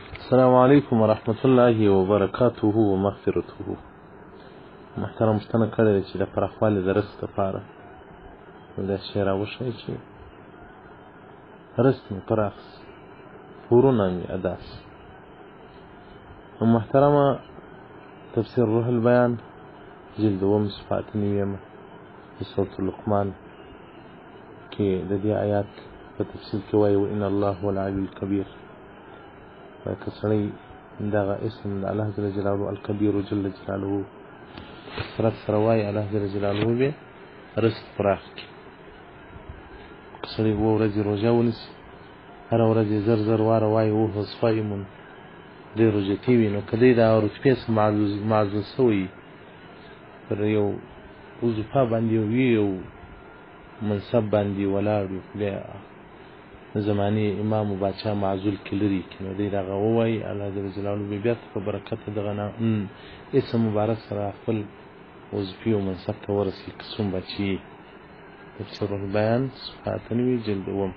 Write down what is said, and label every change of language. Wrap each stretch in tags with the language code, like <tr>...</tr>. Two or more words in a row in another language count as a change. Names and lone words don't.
<ar>السلام عليكم ورحمة الله وبركاته ومغفرته.</ar> <ps>محترم مستنى کړی چې د پراخوالي د رزق دپاره دا شی راوښیي چې رزق مې پراخ سي، پورونه مې ادا سي. محترمه تفسیر روح البیان جلد 2 صفحه 9 د سورة لقمان کې د دې آیات په تفصیل کې وایي</ps> <ar>وان الله هو العلی الکبیر.</ar> <ps>که سړی دغه اسم د الله</ps> <ar>جل جلاله الکبیر جل جلاله</ar> <ps>کثرت سره وایي، الله جل جلاله به رزق پراخ کړي. که سړی 2 ورځې روژه ونیسي، هره ورځ یې زر واره وایي</ps> <ar>وهو صائم،</ar> <ps>دی روژتي وي، نو که دی دا رتبې څه معزز سوی پر یو وظیفه باندې یو منصب باندې ولاړ وي، بیا زماني امام و باچا معزول کې لري کړي، نو دی دغه ووایي، الله</ps> <ar>جل جلاله</ar> <ps>به بیا په برکت دغه اسم مبارک سره خپل وظیفې او منصب ته ورسوي که څوم به چې تفسیر البیان صفحه 9 جلد 2.</ps>